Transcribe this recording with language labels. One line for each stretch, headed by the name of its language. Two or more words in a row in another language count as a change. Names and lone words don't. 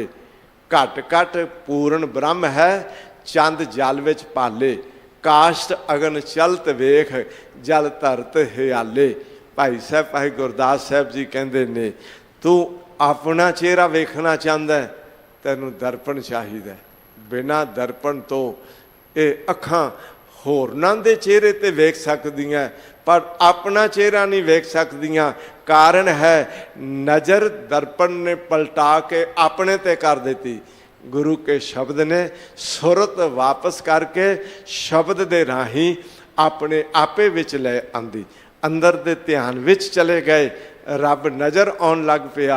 Punjabi: ਘਟ ਘਟ ਪੂਰਨ ਬ੍ਰਹਮ ਹੈ, ਚੰਦ ਜਲ ਵਿੱਚ ਪਾਲੇ। ਕਾਸ਼ਟ ਅਗਨ ਚਲਤ ਵੇਖ, ਜਲ ਧਰਤ ਹਿਆਲੇ। ਭਾਈ ਸਾਹਿਬ ਭਾਈ ਗੁਰਦਾਸ ਸਾਹਿਬ ਜੀ ਕਹਿੰਦੇ ਨੇ, ਤੂੰ ਆਪਣਾ ਚਿਹਰਾ ਵੇਖਣਾ ਚਾਹੁੰਦਾ, ਤੈਨੂੰ ਦਰਪਣ ਚਾਹੀਦਾ। ਬਿਨਾ ਦਰਪਣ ਤੋ ਯੇ ਅੱਖਾਂ ਹੋਰਨਾਂ ਦੇ ਚਿਹਰੇ ਤੇ ਵੇਖ ਸਕਦੀਆਂ ਪਰ ਆਪਣਾ ਚਿਹਰਾ ਨਹੀਂ ਵੇਖ ਸਕਦੀਆਂ। ਕਾਰਣ ਹੈ ਨਜ਼ਰ ਦਰਪਣ ਨੇ ਪਲਟਾ ਕੇ ਆਪਣੇ ਤੇ ਕਰ ਦੇਤੀ। ਗੁਰੂ ਕੇ ਸ਼ਬਦ ਨੇ ਸੁਰਤ ਵਾਪਸ ਕਰਕੇ ਸ਼ਬਦ ਦੇ ਰਾਹੀ ਆਪਣੇ ਆਪੇ ਵਿਚ ਲੈ ਆਂਦੀ, ਅੰਦਰ ਦੇ ਧਿਆਨ ਵਿਚ ਚਲੇ ਗਏ, ਰੱਬ ਨਜ਼ਰ ਆਉਣ ਲੱਗ ਪਿਆ।